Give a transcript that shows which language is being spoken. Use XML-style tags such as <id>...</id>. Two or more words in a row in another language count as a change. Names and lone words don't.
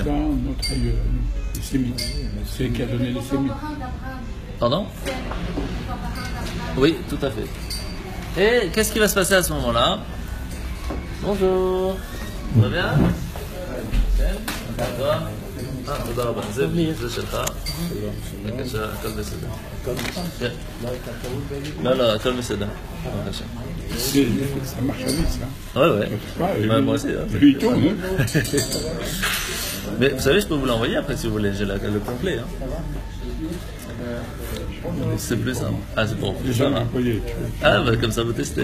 <fr>Notre aïeux, les Sémites, c'est qui a donné les Sémites. Pardon? Oui, tout à fait. Et qu'est-ce qui va se passer à ce moment-là? Bonjour. Ça va bien? D'accord.</fr> <he>תודה רבה. זה שלך. בבקשה, הכל בסדר. לא, הכל בסדר. בבקשה.</he> <fr>Ça marche à vite, ça. Ouais. Moi aussi. Lui, il tourne. Mais vous savez, je peux vous l'envoyer après si vous voulez. J'ai le complet. C'est plus simple. Ah, c'est pour plus simple. Ah, comme ça vous testez.</fr>